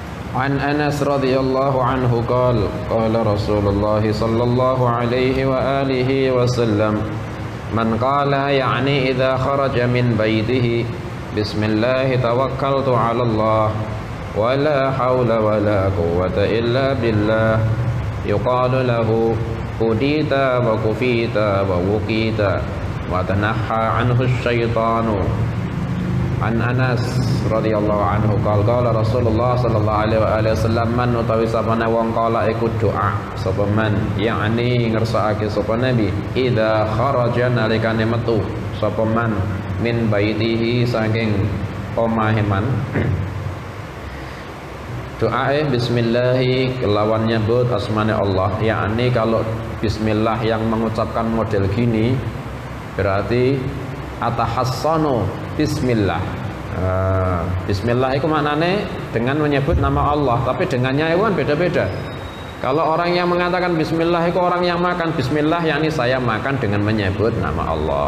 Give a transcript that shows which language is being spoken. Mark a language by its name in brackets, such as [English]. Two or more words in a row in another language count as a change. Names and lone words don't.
[Arabic] عن أنس رضي الله عنه قال رسول الله صلى الله عليه وعلى آله وسلم من قال يعني إذا خرج من بيته بسم الله توكلت على الله ولا حول ولا قوة إلا بالله يقال له هديت وكفيت ووقيت وتنحى عنه الشيطان. عن أنس رضي الله عنه قال رسول الله صلى الله عليه وسلم من [Javanese] utawi sapane wong kala iku doa sapa [Arabic] من [Javanese] yakni ngersakake sapa nabi [Arabic] إذا خرج [Javanese] nalikane metu sapa [Arabic] من من بيته [Javanese] saking omahe [Arabic] من [Javanese] doae bismillahi kelawan nyebut asmane Allah, [Indonesian] yakni kalau bismillah yang mengucapkan model gini berarti [Arabic] أتحسن بسم الله. [Indonesian] Bismillah itu maknanya dengan menyebut nama Allah, tapi dengannya itu kan beda-beda. Kalau orang yang mengatakan bismillah itu orang yang makan bismillah, yakni saya makan dengan menyebut nama Allah.